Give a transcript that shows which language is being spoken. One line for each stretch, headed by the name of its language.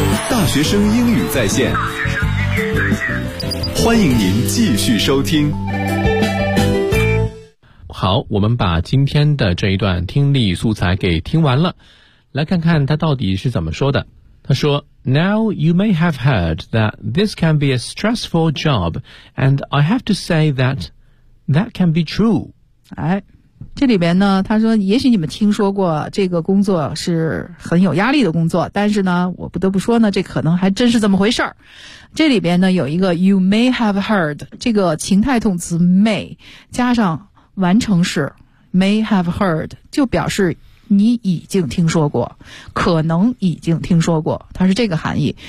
Chinese: 大学生英语在线，欢迎您继续收听。好，我们把今天的这一段听力素材给听完了，来看看他到底是怎么说的。他说
English: Now you may have heard that this can be a stressful job, and I have to say that that can be true.
Chinese: 哎，这里边呢，他说也许你们听说过这个工作是很有压力的工作，但是呢，我不得不说呢，这可能还真是这么回事儿。这里边呢，有一个
English: you may have heard
Chinese: 这个情态动词 may 加上完成式 may have heard 就表示你已经听说过，可能已经听说过，它是这个含义。